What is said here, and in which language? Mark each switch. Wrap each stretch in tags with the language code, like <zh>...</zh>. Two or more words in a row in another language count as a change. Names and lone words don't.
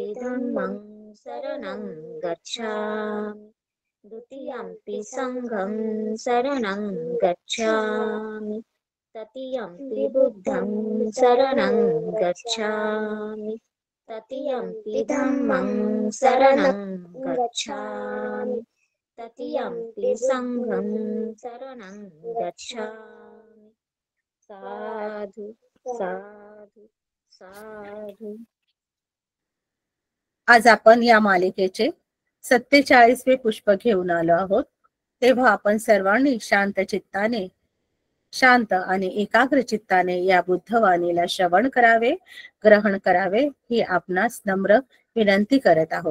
<pi>धम्मं शरणं गच्छामि, द्वितीयंपि संघं शरणं गच्छामि, तृतीयंपि बुद्धं शरणं गच्छामि, तृतीयंपि धम्मं शरणं गच्छामि, तृतीयंपि संघं शरणं गच्छामि. साधु साधु साधु.</pi> <mr>आज आपण या मालिकेचे 47वे पुष्प घेऊन आलो आहोत. तेव्हा आपण सर्वांनी शांत चित्ताने, शांत आणि एकाग्र चित्ताने या बुद्धवाणीला श्रवण करावे, ग्रहण करावे ही आपणास नम्र विनंती करत आहोत.</mr>